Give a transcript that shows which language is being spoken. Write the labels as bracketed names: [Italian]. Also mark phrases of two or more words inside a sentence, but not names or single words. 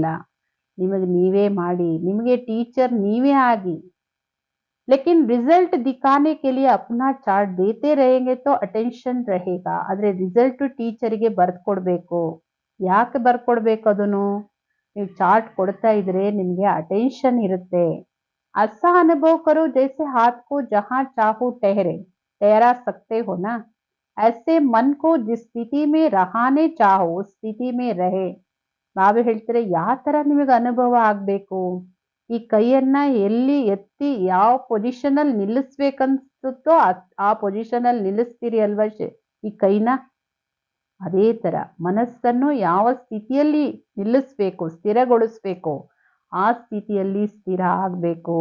[Kannada] ನಿಮಗೆ ನೀವೇ ಮಾಡಿ, ನಿಮಗೆ ಟೀಚರ್ ನೀವೇ ಆಗಿ. [Hindi] लेकिन रिजल्ट दिखाने के लिए अपना चार्ट देते रहेंगे तो अटेंशन रहेगा. [Kannada] ಆದ್ರೆ ರಿಸಲ್ಟ್ ಟೀಚರ್ಗೆ ಬರ್ಕೊಡ್ಬೇಕು. ಯಾಕೆ ಬರ್ಕೊಡ್ಬೇಕು ಅದನ್ನು? ನೀವು ಚಾರ್ಟ್ ಕೊಡ್ತಾ ಇದ್ರೆ ನಿಮ್ಗೆ ಅಟೆನ್ಷನ್ ಇರುತ್ತೆ. [Hindi] ऐसा अनुभव करो जैसे हाथ को जहां चाहो ठहरा सकते हो ना. ऐसे मन को जिस स्थिति में रहने चाहो उस स्थिति में रहे. [Kannada] ಬಾಬಾ ಹೇಳ್ತಾರೆ ಯಾವ ತರ ನಿಮಗೆ ಅನುಭವ ಆಗ್ಬೇಕು, ಈ ಕೈಯನ್ನ ಎಲ್ಲಿ ಎತ್ತಿ ಯಾವ ಪೊಸಿಷನ್ ಅಲ್ಲಿ ನಿಲ್ಲಿಸ್ಬೇಕನ್ಸುತ್ತೋ ಆ ಪೊಸಿಷನ್ ಅಲ್ಲಿ ನಿಲ್ಲಿಸ್ತೀರಿ ಅಲ್ವಾ ಈ ಕೈನ. ಅದೇ ತರ ಮನಸ್ಸನ್ನು ಯಾವ ಸ್ಥಿತಿಯಲ್ಲಿ ನಿಲ್ಲಿಸ್ಬೇಕು, ಸ್ಥಿರಗೊಳಿಸ್ಬೇಕು, ಆ ಸ್ಥಿತಿಯಲ್ಲಿ ಸ್ಥಿರ ಆಗ್ಬೇಕು.